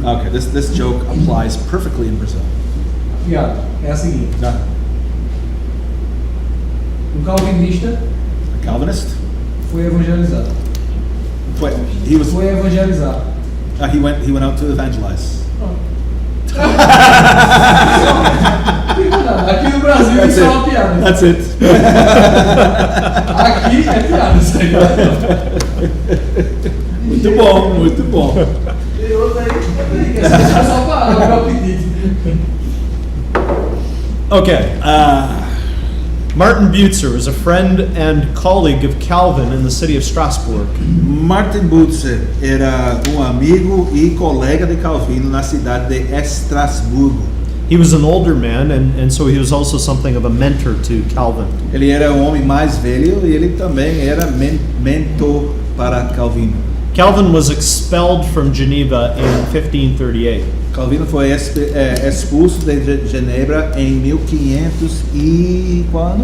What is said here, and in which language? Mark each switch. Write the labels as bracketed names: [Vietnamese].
[English] Okay, this joke applies perfectly in Brazil. [Portuguese] A piada é a seguinte. A Um calvinista [English] Calvinist [Portuguese] foi evangelizado. [English] He was. [Portuguese] Foi evangelizar. [English] He went out to evangelize. [Portuguese] Aqui no Brasil isso é uma piada. [English] That's it. [Portuguese] Aqui é piada isso aí. Muito bom, muito bom. E outra aí, que é só para o pedido. [English] Okay. Martin Butzer was a friend and colleague of Calvin in the city of Strasbourg. [Portuguese] Martin Butzer era amigo e colega de Calvino na cidade de Estrasburgo. [English] He was an older man, and so he was also something of a mentor to Calvin. [Portuguese] Ele era homem mais velho e ele também era mentor para Calvino. [English] Calvin was expelled from Geneva in 1538. [Portuguese] Calvino foi expulso de Genebra em 1500 e qual ano?